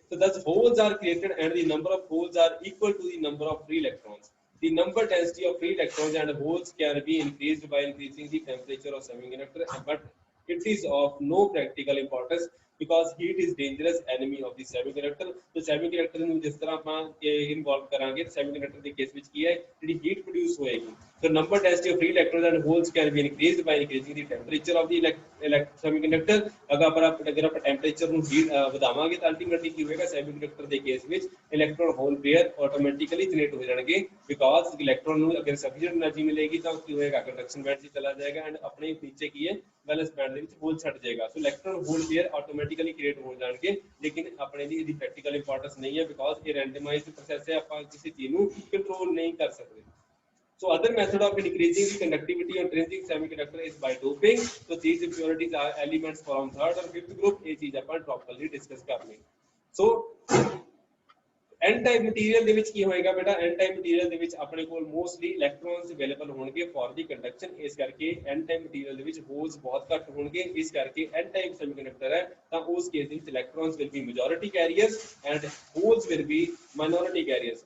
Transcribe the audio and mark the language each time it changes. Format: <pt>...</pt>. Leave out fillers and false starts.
<en>So thus holes are created and the number of holes are equal to the number of free electrons. The number density of free electrons and holes can be increased by increasing the temperature of semiconductor, but it is of no practical importance because heat is dangerous enemy of the semiconductor.</en> <pa>तो semiconductor ਨੂੰ ਜਿਸ ਤਰ੍ਹਾਂ ਆਪਾਂ involve ਕਰਾਂਗੇ semiconductor ਦੇ case ਵਿੱਚ ਕੀ ਹੈ ਜਿਹੜੀ heat produce ਹੋਏਗੀ.</pa> <en>So number density of free electrons and holes can be increased by increasing the temperature of the semiconductor.</en> <pa>अगर आप temperature ਨੂੰ heat ਵਧਾਵਾਂਗੇ ਤਾਂ ultimately ਕੀ ਹੋਏਗਾ semiconductor ਦੇ ਕੇਸ ਵਿੱਚ electron hole pair automatically generate ਹੋ ਜਾਣਗੇ because electron ਨੂੰ अगर sufficient energy मिलेगी ਤਾਂ ਕੀ ਹੋਏਗਾ conduction band 'ਚ ਚਲਾ ਜਾਏਗਾ and ਆਪਣੇ ਨੀਚੇ ਕੀ ਹੈ वैलेंस बैंड ਦੇ ਵਿੱਚ ਹੋਲ ਛੱਡ ਜਾਏਗਾ. ਸੋ electron hole pair automatically create ਹੋ ਜਾਣਗੇ ਲੇਕਿਨ ਆਪਣੇ ਲਈ ਇਹਦੀ ਪ੍ਰੈਕਟੀਕਲ ਇੰਪੋਰਟੈਂਸ ਨਹੀਂ ਹੈ ਬਿਕੋਜ਼ ਇਹ ਰੈਂਡਮਾਈਜ਼ਡ ਪ੍ਰੋਸੈਸ ਹੈ ਆਪਾਂ ਕਿਸੇ ਚੀਜ਼ ਨੂੰ ਕੰਟਰੋਲ ਨਹੀਂ ਕਰ ਸਕਦੇ.</pa> <en>So other method of increasing the conductivity of intrinsic semiconductor is by doping. So these impurities are elements from third or fifth group.</en> <pa>ਇਹ ਚੀਜ਼ ਆਪਾਂ properly discuss ਕਰਨੀ. So n type material ਦੇ ਵਿੱਚ ਕੀ ਹੋਏਗਾ ਬੇਟਾ n type material ਦੇ ਵਿੱਚ ਆਪਣੇ ਕੋਲ ਮੋਸਟਲੀ ਇਲੈਕਟ੍ਰੋਨਸ ਅਵੇਲੇਬਲ ਹੋਣਗੇ ਫॉर ਦੀ ਕੰਡਕਸ਼ਨ. ਇਸ ਕਰਕੇ n type material ਦੇ ਵਿੱਚ ਹੋਲਸ ਬਹੁਤ ਘੱਟ ਹੋਣਗੇ. ਇਸ ਕਰਕੇ n type semiconductor ਹੈ ਤਾਂ ਉਸ ਕੇਸ ਦੇ ਵਿੱਚ</pa> <en>Electrons will be majority carriers and holes will be minority carriers.</en>